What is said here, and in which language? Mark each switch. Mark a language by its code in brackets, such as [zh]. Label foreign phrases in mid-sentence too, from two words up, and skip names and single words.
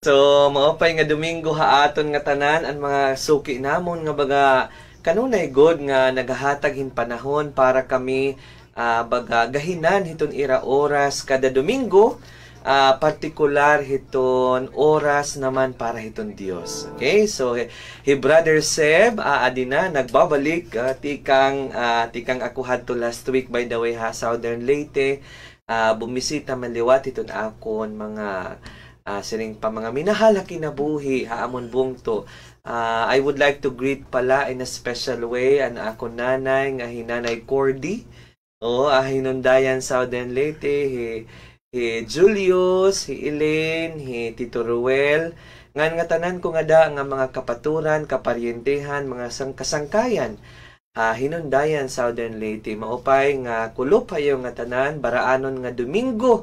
[war] So, maopay nga Domingo haaton nga tanan ang mga suki namon nga baga kanunay god nga nagahatag hin panahon para kami baga gahinan hiton ira oras kada Domingo, partikular hiton oras naman para hiton Dios. [en] Okay? [war] So, Brother Seb adina nagbabalik tikang ako hadto last week [en] by the way [war] Southern Leyte, bumisita maliwat hiton akon mga sining pa mga minahal na kinabuhi haamon bungto. [en] I would like to greet pala in a special way [war] ang ako nanay nga hinanay Cordy. Hinundayan Southern Leyte, hi Julius, hi Elaine, hi Tito Ruel. Ngan nga tanan ko nga da nga mga kapaturan, kaparyentehan, mga kasangkayan. Hinundayan Southern Leyte. Maupay nga kulop hayo nga tanan, baraanon nga Domingo.